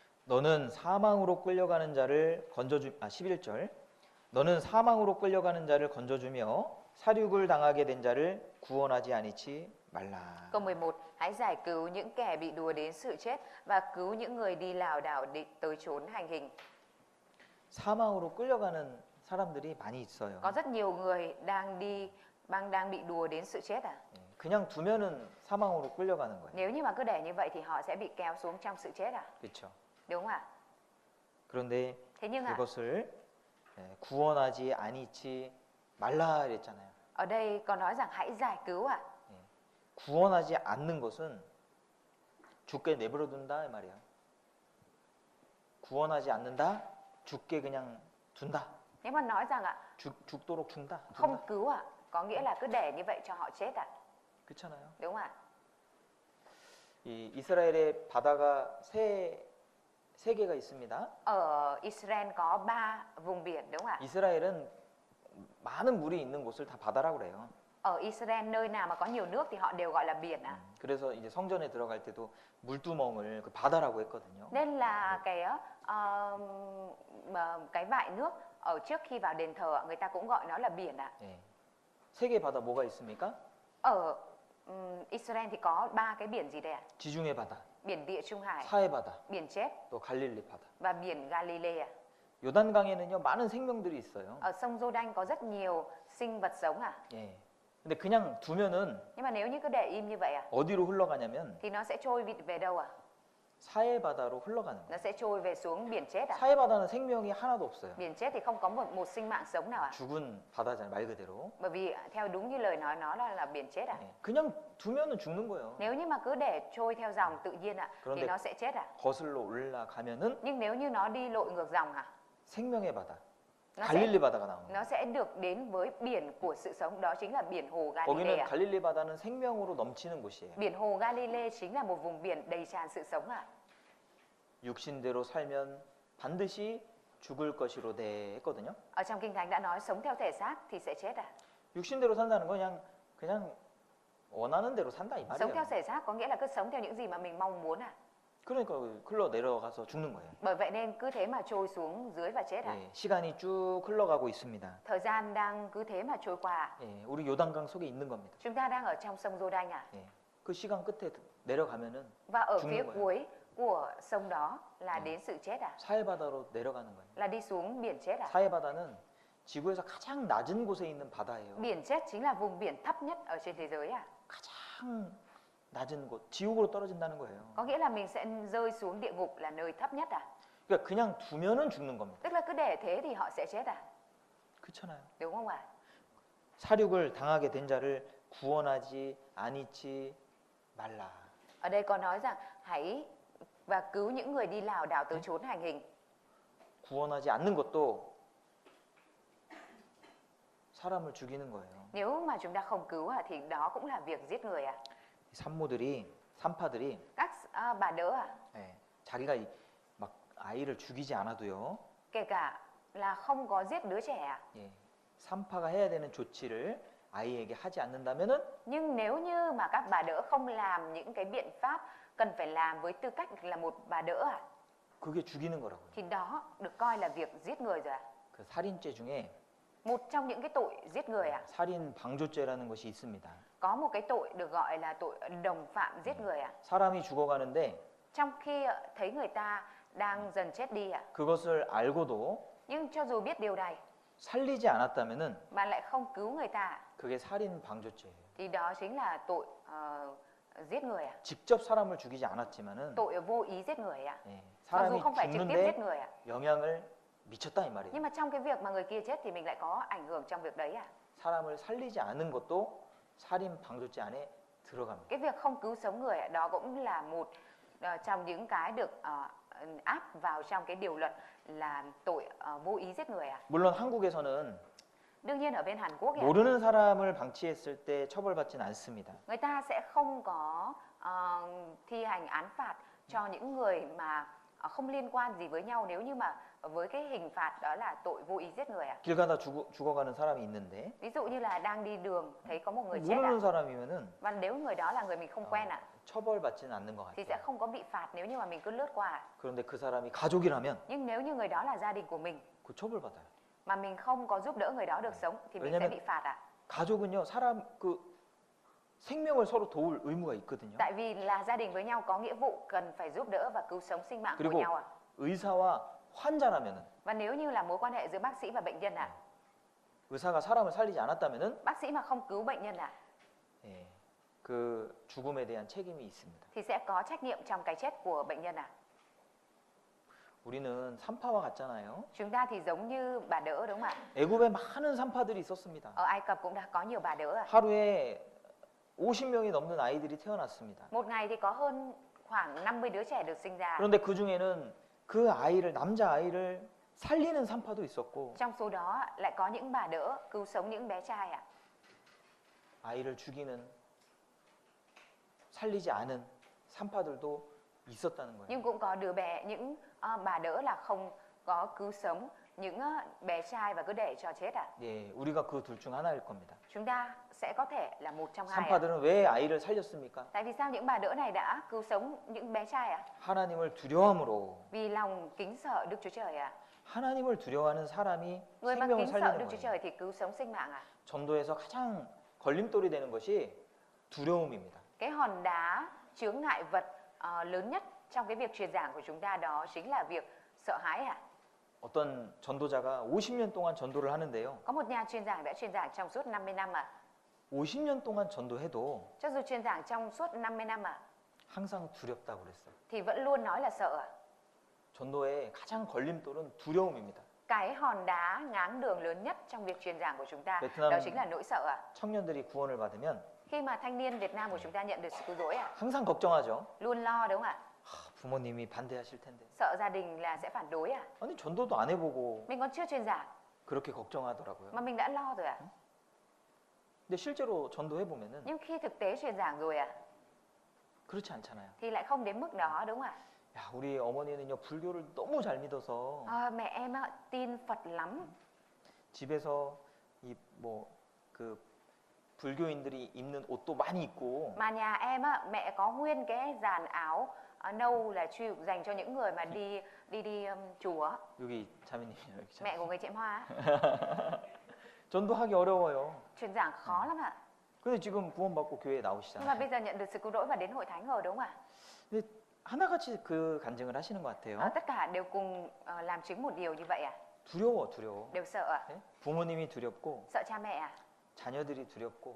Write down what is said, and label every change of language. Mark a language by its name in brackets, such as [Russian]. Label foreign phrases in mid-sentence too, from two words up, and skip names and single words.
[Korean] 너는 사망으로 끌려가는 자를 건져주 11절. 너는 사망으로 끌려가는 자를 건져주며 사륙을 당하게 된 자를 구원하지 아니치 말라. [Vietnamese] Câu 11, hãy giải cứu những kẻ bị đùa đến sự chết và cứu những người đi lảo đảo tới chốn hành hình. [Korean] 사망으로 끌려가는 사람들이 많이 있어요. [Vietnamese] Có rất nhiều người đang bị đùa đến sự chết à? [Korean] 예, 그냥 두면은 사망으로 끌려가는 거예요. [Vietnamese] Nếu như mà cứ để như vậy thì họ sẽ bị kéo xuống trong sự chết à? [Korean] 그렇죠. [Vietnamese] Đúng không ạ? [Korean] 그런데 [Vietnamese] Thế nhưng ạ, [Korean] 그것을 구원하지 아니치 말라 이랬잖아요. [Vietnamese] ở đây có nói rằng hãy giải cứu ạ. [Korean] 구원하지 않는 것은 죽게 내버려 둔다 이 말이야. 구원하지 않는다, 죽게 그냥 둔다. [Vietnamese] Nếu mà nói rằng ạ, [Korean] 죽도록 둔다. [Vietnamese] không cứu ạ, có nghĩa là cứ để như vậy cho họ chết ạ. [Korean] 그렇잖아요. [Vietnamese] Đúng không ạ? [Korean] 이 이스라엘의 바다가 세 개가 있습니다. [Vietnamese] Ở Israel có 3 vùng biển đúng không ạ? [Korean] 이스라엘은 많은 물이 있는 곳을 다 바다라고 그래요. [Vietnamese] Ở Israel nơi nào mà có nhiều nước thì họ đều gọi là biển ạ. [Korean] 그래서 이제 성전에 들어갈 때도 물두멍을 그 바다라고 했거든요. [Vietnamese] Nên là cái vại nước ở trước khi vào đền thờ người ta cũng gọi nó là biển ạ. [Korean] 예. 세 개 바다 뭐가 있습니까? [Vietnamese] Ở Israel thì có 3 cái biển gì đây ạ? [Korean] 지중해 바다, [Vietnamese] Biển Địa Trung Hải, [Korean] 사해 바다, [Vietnamese] biển chết [Korean] 또 갈릴리 바다. [Vietnamese] và biển Galilee ạ. [Korean] 요단강에는요 많은 생명들이 있어요. [Vietnamese] Ở sông Giô-đanh có rất nhiều sinh vật sống ạ. [Korean] 예. 근데 그냥 두면은 [Vietnamese] Nhưng mà nếu như cứ để im như vậy ạ [Korean] 어디로 흘러가냐면 [Vietnamese] thì nó sẽ trôi về đâu ạ? [Korean] 사해 바다로 흘러가는 [Vietnamese] Nó [Korean] 거예요. [Vietnamese] sẽ trôi về xuống biển chết ạ. [Korean] 사해 바다는 생명이 하나도 없어요. [Vietnamese] Biển chết thì không có một sinh mạng sống nào ạ. [Korean] 죽은 바다잖아요, 말 그대로. [Vietnamese] Bởi vì theo đúng như lời nói nó là biển chết ạ. [Korean] 예. 그냥 두면은 죽는 거예요. [Vietnamese] Nếu như mà cứ để trôi theo dòng tự nhiên ạ thì [Korean] 그런데 [Vietnamese] nó sẽ chết ạ. [Korean] 거슬러 올라가면은 [Vietnamese] Nhưng nếu như nó đi lội ngược dòng ạ, [Korean] 생명의 바다, [Vietnamese] nó [Korean] 갈릴리 바다가 나오는 거예요. [Vietnamese] nó sẽ được đến với biển của sự sống, đó chính là biển hồ Galilee [Korean] 거기는 [Vietnamese] ạ. [Korean] 갈릴리 바다는 생명으로 넘치는 곳이에요. [Vietnamese] Biển hồ Galilee chính là một vùng biển đầy tràn sự sống ạ. [Korean] 육신대로 살면 반드시 죽을 것이로되 했거든요. [Vietnamese] Ở trong Kinh Thánh đã nói sống theo thể xác thì sẽ chết ạ. [Korean] 육신대로 산다는 건 그냥 원하는 대로 산다 이 [Vietnamese] Sống theo [Korean] 말이에요. [Vietnamese] thể xác có nghĩa là cứ sống theo những gì mà mình mong muốn ạ. [Korean] 그러니까 흘러 내려가서 죽는 거예요. [Vietnamese] Bởi vậy nên cứ thế mà trôi xuống dưới và chết ạ. [Korean] 예, 시간이 쭉 흘러가고 있습니다. [Vietnamese] Thời gian đang cứ thế mà trôi qua. [Korean] 예, 우리 요단강 속에 있는 겁니다. [Vietnamese] Chúng ta đang ở trong sông Giô-đanh ạ. [Korean] 예, 그 시간 끝에 내려가면은 [Vietnamese] Và ở [Korean] 죽는 [Vietnamese] phía [Korean] 거예요. [Vietnamese] cuối của sông đó là đến sự chết ạ. [Korean] 사해 바다로 내려가는 거예요. [Vietnamese] Là đi xuống biển chết ạ. [Korean] 사해 바다는 지구에서 가장 낮은 곳에 있는 바다예요. [Vietnamese] Biển chết chính là vùng biển thấp nhất ở trên thế giới ạ. [Korean] 가장 낮은 곳, 지옥으로 떨어진다는 거예요. [Vietnamese] Có nghĩa là mình sẽ rơi xuống địa ngục là nơi thấp nhất ạ. [Korean] 그러니까 그냥 두면은 죽는 겁니다. [Vietnamese] Tức là cứ để thế thì họ sẽ chết ạ. [Korean] 그렇잖아요. [Vietnamese] Đúng không ạ? [Korean] 사륙을 당하게 된 자를 구원하지 아니치 말라. [Vietnamese] Ở đây có nói rằng hãy và cứu những người đi lảo đảo tới chốn hành hình. [Korean] 구원하지 않는 것도 사람을 죽이는 거예요. [Vietnamese] Nếu mà chúng ta không cứu thì đó cũng là việc giết người ạ. [Korean] 산파들이 [Vietnamese] Các bà đỡ ạ, [Korean] 예, 자기가 막 아이를 죽이지 않아도요. [Vietnamese] kể cả là không có giết đứa trẻ ạ. [Korean] 예, 산파가 해야 되는 조치를 아이에게 하지 않는다면은 [Vietnamese] Nhưng nếu như mà các bà đỡ không làm những cái biện pháp cần phải làm với tư cách là một bà đỡ ạ, [Korean] 그게 죽이는 거라고요. [Vietnamese] thì đó được coi là việc giết người rồi ạ. [Korean] 그 살인죄 중에 [Vietnamese] Một trong những cái tội giết người ạ, [Korean] 살인 방조죄라는 것이 있습니다. [Vietnamese] có một cái tội được gọi là tội đồng phạm giết người ạ. [Korean] 사람이 죽어가는데 [Vietnamese] Trong khi thấy người ta đang dần chết đi ạ, [Korean] 그것을 알고도 [Vietnamese] nhưng cho dù biết điều này [Korean] 살리지 않았다면은 [Vietnamese] mà lại không cứu người ta [Korean] 그게 살인 방조죄예요. [Vietnamese] thì đó chính là tội giết người ạ. [Korean] 직접 사람을 죽이지 않았지만은 [Vietnamese] Tội vô ý giết người ạ. [Korean] 예, [Vietnamese] Mặc dù [Korean] 사람이 [Vietnamese] không phải trực tiếp [Korean] 죽는데 [Vietnamese] giết người ạ, [Korean] 영향을 미쳤다 이 말이에요. [Vietnamese] nhưng mà trong cái việc mà người kia chết thì mình lại có ảnh hưởng trong việc đấy ạ. [Korean] 사람을 살리지 않은 것도 살인 방조죄 안에 들어갑니다. [Vietnamese] Cái việc không cứu sống người ạ, đó cũng là một trong những cái được áp vào trong cái điều luật là tội vô ý giết người ạ. [Korean] 물론 한국에서는 [Vietnamese] Đương nhiên ở bên Hàn Quốc ạ, [Korean] 모르는 사람을 방치했을 때 처벌받지는 않습니다. [Vietnamese] người ta sẽ không có thi hành án phạt cho những người mà không liên quan gì với nhau nếu như mà với cái hình phạt đó là tội vô ý giết người ạ? [Korean] 길 가다 죽어가는 사람이 있는데 [Vietnamese] Ví dụ như là đang đi đường thấy có một người chết ạ, [Korean] 모르는 사람이면은 [Vietnamese] và nếu người đó là người mình không quen ạ, [Korean] 처벌받지는 않는 것 [Vietnamese] thì sẽ [Korean] 같아요. [Vietnamese] không có bị phạt nếu như mà mình cứ lướt qua ạ. [Korean] 그런데 그 사람이 가족이라면 [Vietnamese] Nhưng nếu như người đó là gia đình của mình [Korean] 그 처벌받아요. [Vietnamese] mà mình không có giúp đỡ người đó được sống thì mình sẽ [Korean] 왜냐면 [Vietnamese] bị phạt ạ. [Korean] 가족은요, 사람 그 생명을 서로 도울 의무가 있거든요. [Vietnamese] Tại vì là gia đình với nhau có nghĩa vụ cần phải giúp đỡ và cứu sống sinh mạng của [Korean] 그리고 [Vietnamese] nhau ạ. [Korean] 의사와 환자라면은 [Vietnamese] Và nếu như là mối quan hệ giữa bác sĩ và bệnh nhân ạ, [Korean] 의사가 사람을 살리지 않았다면은 [Vietnamese] bác sĩ mà không cứu bệnh nhân ạ, [Korean] 예, 그 죽음에 대한 책임이 있습니다. [Vietnamese] thì sẽ có trách nhiệm trong cái chết của bệnh nhân ạ. [Korean] 우리는 산파와 같잖아요. [Vietnamese] Chúng ta thì giống như bà đỡ đúng không ạ? [Korean] 애굽에 많은 산파들이 있었습니다. [Vietnamese] Ở Ai Cập cũng đã có nhiều bà đỡ ạ. [Korean] 하루에 50명이 넘는 아이들이 태어났습니다. [Vietnamese] Một ngày thì có hơn khoảng 50 đứa trẻ được sinh ra. [Korean] 그런데 그 중에는 그 아이를 남자 아이를 살리는 산파도 있었고 [Vietnamese] Trong số đó lại có những bà đỡ cứu sống những bé trai ạ. [Korean] 아이를 죽이는 살리지 않은 산파들도 있었다는 거예요. [Vietnamese] Nhưng cũng có những bà đỡ là không có cứu sống những bé trai và cứ để cho chết ạ. [Korean] 예, 우리가 그 둘 중 하나일 겁니다. [Vietnamese] Chúng ta sẽ có thể là một trong hai ạ. [Korean] 산파들은 왜 아이를 살렸습니까? [Vietnamese] Tại vì sao những bà đỡ này đã cứu sống những bé trai ạ? [Korean] 하나님을 두려움으로. [Vietnamese] Vì lòng kính sợ Đức Chúa Trời ạ. [Korean] 하나님을 두려워하는 사람이 [Vietnamese] Người mà [Korean] 생명을 [Vietnamese] kính sợ [Korean] 살리는 [Vietnamese] Đức Chúa [Korean] 거예요. [Vietnamese] Trời thì cứu sống sinh mạng ạ. [Korean] 전도에서 가장 걸림돌이 되는 것이 두려움입니다. [Vietnamese] Cái hòn đá chướng ngại vật lớn nhất trong cái việc truyền giảng của chúng ta đó chính là việc sợ hãi ạ. [Korean] 어떤 전도자가 50년 동안 전도를 하는데요. [Vietnamese] Có một nhà truyền giảng đã truyền giảng trong suốt 50 năm ạ. [Korean] 50년 동안 전도해도 [Vietnamese] Cho dù truyền giảng trong suốt 50 năm ạ, [Korean] 항상 두렵다고 그랬어요. [Vietnamese] thì vẫn luôn nói là sợ ạ. [Korean] 전도의 가장 걸림돌은 두려움입니다. [Vietnamese] Cái hòn đá ngáng đường lớn nhất trong việc truyền giảng của chúng ta [Korean] 베트남- [Vietnamese] đó chính là nỗi sợ ạ. [Korean] 청년들이 구원을 받으면 [Vietnamese] Khi mà thanh niên Việt Nam của chúng ta nhận được sự cứu rỗi ạ, [Korean] 항상 걱정하죠. [Vietnamese] luôn lo đúng không ạ? [Korean] 부모님이 반대하실 텐데. [Vietnamese] Sợ gia đình là sẽ phản đối ạ. [Korean] 아니 전도도 안 해보고 [Vietnamese] Mình còn chưa truyền giảng [Korean] 그렇게 걱정하더라고요. [Vietnamese] mà mình đã lo rồi ạ. [Korean] 근데 실제로 전도해 보면은 [Vietnamese] Nhưng khi thực tế truyền giảng rồi ạ, [Korean] 그렇지 않잖아요. [Vietnamese] thì lại không đến mức đó đúng không ạ? [Korean] 야, 우리 어머니는요 불교를 너무 잘 믿어서 [Vietnamese] Mẹ em ạ, tin Phật lắm. [Korean] 집에서 이 뭐 그 불교인들이 입는 옷도 많이 입고 [Vietnamese] Mà nhà em á, mẹ có nguyên cái dàn áo nâu là dành cho những người mà đi chùa. [Korean] 여기 자매님 여기 [Vietnamese] Mẹ của người Chiêm Hoa á. [Korean] 전도하기 어려워요. [Vietnamese] Truyền giảng khó lắm ạ. [Korean] 근데 지금 구원받고 교회에 [Vietnamese] Nhưng mà [Korean] 나오시잖아요. [Vietnamese] bây giờ nhận được sự cứu rỗi và đến hội thánh rồi đúng không ạ? [Korean] 근데 하나같이 그 간증을 하시는 것 같아요. [Vietnamese] Tất cả đều cùng làm chứng một điều như vậy ạ. [Korean] 두려워. [Vietnamese] Đều sợ ạ. [Korean] 네? 부모님이 두렵고 [Vietnamese] Sợ cha mẹ ạ. [Korean] 자녀들이 두렵고